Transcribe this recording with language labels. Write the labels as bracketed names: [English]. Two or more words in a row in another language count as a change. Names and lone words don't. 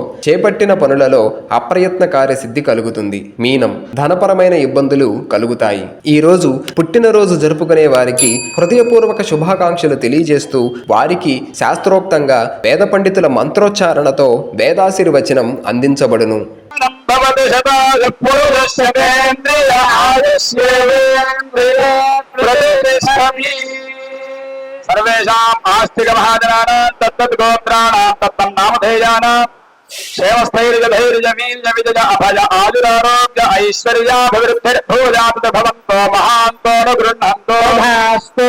[Telugu] చేపట్టిన పనులలో అప్రయత్న కార్యసిద్ధి కలుగుతుంది. మీనం. ధనపరమైన ఇబ్బందులు కలుగుతాయి. ఈ రోజు పుట్టినరోజు జరుపుకునే వారికి హృదయపూర్వక శుభాకాంక్షలు తెలియజేస్తూ వారికి శాస్త్రోక్తంగా వేద పండితుల మంత్రోచ్చారణతో వేదాశీర్వచనం అందించబడును. [Sanskrit] सर्वेषाम् आस्तिक महाजनानां तत्तद्गोत्राणां तत्तन्नामधेयानां क्षेमस्थैर्यधैर्यवीर्यविजय अभय आयुरारोग्य ऐश्वर्याभिवृद्धिर्भूयात् भवन्तो महान्तो न गृह्णन्तो भास्तु।